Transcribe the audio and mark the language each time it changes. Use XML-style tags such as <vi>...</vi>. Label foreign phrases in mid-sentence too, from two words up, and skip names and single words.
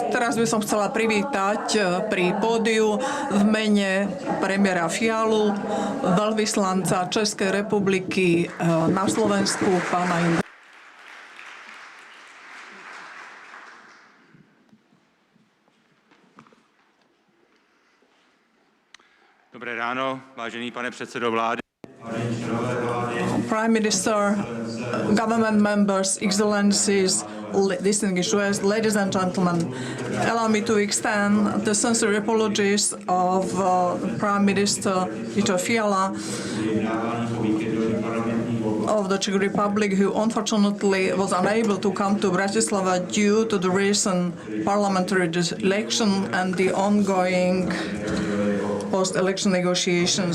<sk>Teraz by som chcela privítať pri pódiu v mene premiéra Fialu, veľvyslanca Českej republiky na Slovensku, pána Indra.</sk> <cs>Dobré ráno, vážený pane předsedo vlády.</cs> <en>Prime Minister, government members, excellencies, distinguished guests, ladies and gentlemen, allow me to extend the sincere apologies of Prime Minister Petr Fiala of the Czech Republic, who unfortunately was unable to come to Bratislava due to the recent parliamentary election and the ongoing post-election negotiations.</en>